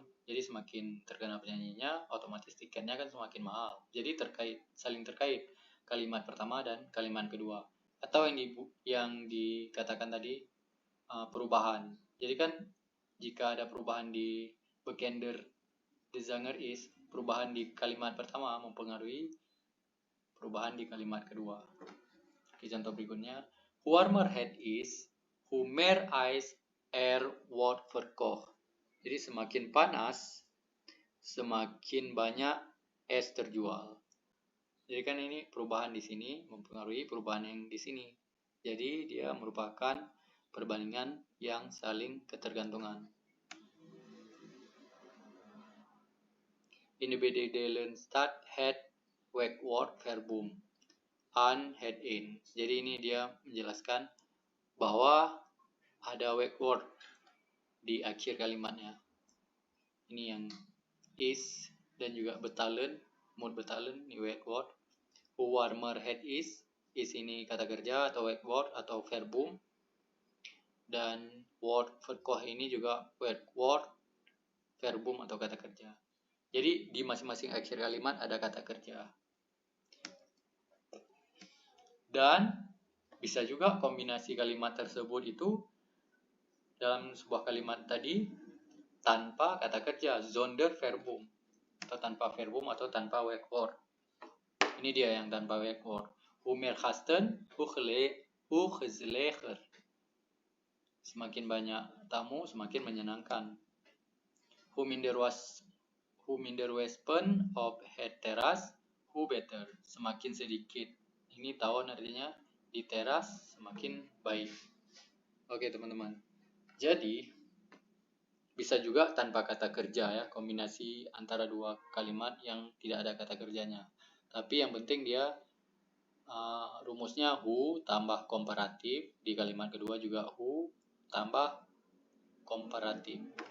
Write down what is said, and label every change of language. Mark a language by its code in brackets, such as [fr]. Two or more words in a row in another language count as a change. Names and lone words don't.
[id] Jadi semakin terkenal penyanyinya, otomatis tiketnya kan semakin mahal. Jadi saling terkait kalimat pertama dan kalimat kedua. Atau yang dikatakan tadi perubahan. Jadi kan jika ada perubahan di [nl] bekender de zanger is, [id] perubahan di kalimat pertama mempengaruhi perubahan di kalimat kedua. Oke, contoh berikutnya, [nl] hoe warmer het is, hoe meer ijs wordt verkocht. [id] Jadi semakin panas, semakin banyak es terjual. Jadi kan ini perubahan di sini mempengaruhi perubahan yang di sini. Jadi dia merupakan perbandingan yang saling ketergantungan. [nl] In de bedelen staat het werkwoord verbum an het in. [id] Jadi ini dia menjelaskan bahwa ada werkwoord di akhir kalimatnya. Ini yang is dan juga betalen, [nl] moet betalen, [id] ini werkwoord. [nl] Hoe warmer het is [id] ini kata kerja atau werkwoord atau verbum. Dan [nl] word verkocht [id] ini juga werkwoord, verbum atau kata kerja. Jadi di masing-masing akhir kalimat ada kata kerja. Dan bisa juga kombinasi kalimat tersebut itu dalam sebuah kalimat tadi tanpa kata kerja, [nl] zonder verbum, [id] atau tanpa verbum atau tanpa werkwoord. Ini dia yang tanpa werkwoord. [nl] Hoe meer gasten, hoe gezelliger. [id] Semakin banyak tamu, semakin menyenangkan. [nl] Hoe minder wespen op het teras, hoe beter. [id] Semakin sedikit. Ini tahun artinya di teras semakin baik. Oke teman-teman. Jadi bisa juga tanpa kata kerja ya, kombinasi antara dua kalimat yang tidak ada kata kerjanya. Tapi yang penting dia rumusnya who tambah komparatif, di kalimat kedua juga who tambah komparatif.